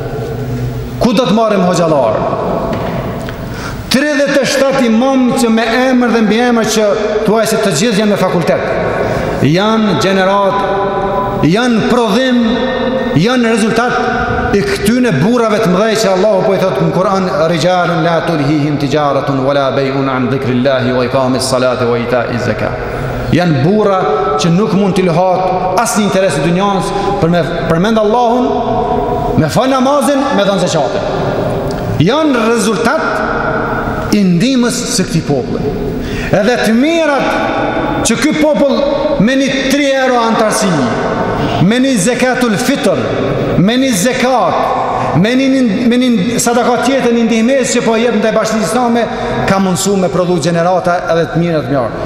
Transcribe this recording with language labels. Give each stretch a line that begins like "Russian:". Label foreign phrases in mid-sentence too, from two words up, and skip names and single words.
Albanian: Ku do të marrim hoxhallar? 37 imam që me emër dhe mbi emër që thuaj se të gjithë janë në fakultet. Janë gjenerat, janë prodhim, janë rezultat i këtyne burrave të mëdhej që Allahu po i thotë në Kur'an
Arabic: رجال لا تلهيهم تجارة ولا بيع عن ذكر الله وإقام الصلاة وإيتاء الزكاة.
Albanian: Janë burra që nuk mund t'i lëhat asnjë interes i dunjans për me përmend Allahun, me fal namazin, me dhënë zakatin. Janë rezultat i ndihmës së këtij populli. Edhe të mirat që ky popull me një 3 euro antarësi, me një
Arabic: زكاة الفطر,
Albanian: me një zakat, me një sadakat tjetër, një ndihmes që po jep ndaj bashkisë islame, ka mundësu me prodhu gjenerata edhe të mirë e të mjarë.